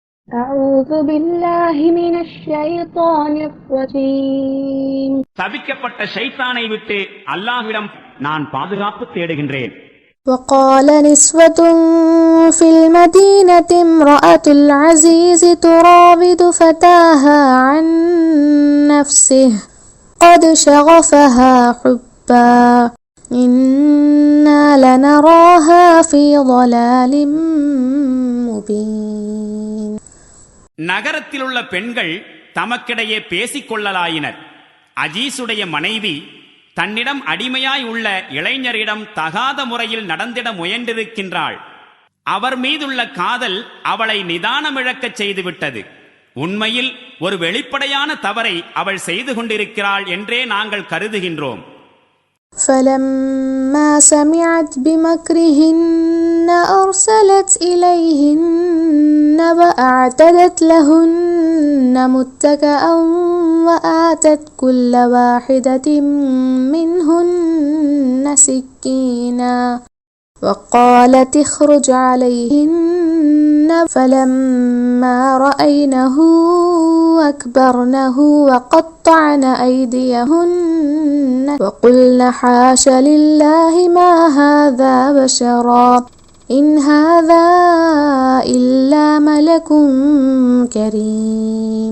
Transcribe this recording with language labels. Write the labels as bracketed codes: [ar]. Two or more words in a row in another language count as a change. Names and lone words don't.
[ar] أعوذ بالله من الشيطان الرجيم. [ta] தவிக்கப்பட்ட ஷைத்தானை விட்டு அல்லாஹ்விடம் நான் பாதுகாப்பு தேடுகின்றேன். [ar] وقال نسوة في المدينة امرأة العزيز تراود فتاها عن نفسه قد شغفها حبا إنا لنراها في ضلال مبين. [ta] நகரத்தில் உள்ள பெண்கள் தமக்கிடையே பேசிக் கொள்ளலாயினர். அஜீசுடைய மனைவி தன்னிடம் அடிமையாய் உள்ள இளைஞரிடம் தகாத முறையில் நடந்திட முயன்றிருக்கின்றாள். அவர் மீதுள்ள காதல் அவளை நிதானமிழக்கச் செய்துவிட்டது. உண்மையில் ஒரு வெளிப்படையான தவறை அவள் செய்து கொண்டிருக்கிறாள் என்றே நாங்கள் கருதுகின்றோம். [ar] فلما سمعت بمكرهن أرسلت إليهن وأعتدت لهن متكئا وآتت كل واحدة منهن سكينا وقالت اخرج عليهن فلما رأينه أكبرنه وقطعن أيديهن وقلن حاش لله ما هذا بشرا إن هذا إلا ملك كريم.